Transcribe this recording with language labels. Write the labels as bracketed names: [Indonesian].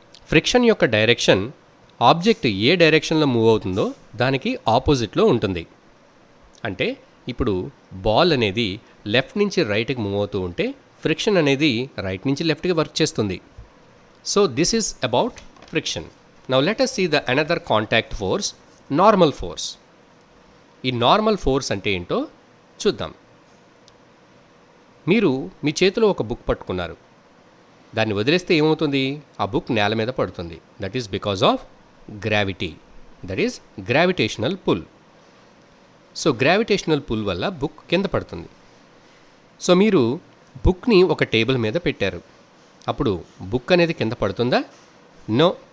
[Telugu] Friction యొక్క direction object ఏ డైరెక్షన్లో move అవుతుందో దానికి ఆపోజిట్లో ఉంటుంది. అంటే ఇప్పుడు బాల్ అనేది లెఫ్ట్ నుంచి రైట్కి మూవ్ అవుతూ ఉంటే ఫ్రిక్షన్ అనేది రైట్ నుంచి లెఫ్ట్కి వర్క్ చేస్తుంది. [English] So this is about friction. Now let us see the another contact force, normal force. [Telugu] ఈ నార్మల్ ఫోర్స్ అంటే ఏంటో చూద్దాం. మీరు మీ చేతిలో ఒక బుక్ పట్టుకున్నారు, దాన్ని వదిలేస్తే ఏమవుతుంది? ఆ బుక్ నేల మీద పడుతుంది. [English] That is because of gravity, that is gravitational pull. [Telugu] So gravitational pull వల్ల బుక్ కింద పడుతుంది. సో మీరు బుక్ని ఒక టేబుల్ మీద పెట్టారు, అప్పుడు బుక్ అనేది కింద పడుతుందా? నో.